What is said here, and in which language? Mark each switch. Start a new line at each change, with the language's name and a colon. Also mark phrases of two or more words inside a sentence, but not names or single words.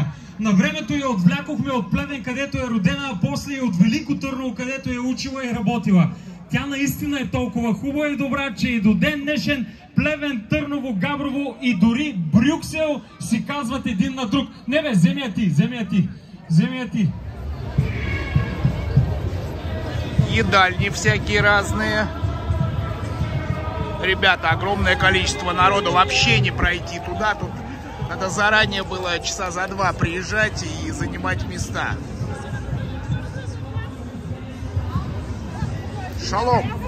Bulgarian: На времето я отвлякохме от Плевен, където е родена, а после и от Велико Търново, където е учила и работила. Тя наистина е толкова хубава и добра, че и до ден днешен Плевен, Търново, Габрово и дори Брюксел си казват един на друг: не бе, вземи я ти, вземи я ти, вземи я ти.
Russian: Едальни всякие разные. Ребята, огромное количество народу, вообще не пройти туда. Тут надо заранее было часа за 2 приезжать и занимать места. Шалом!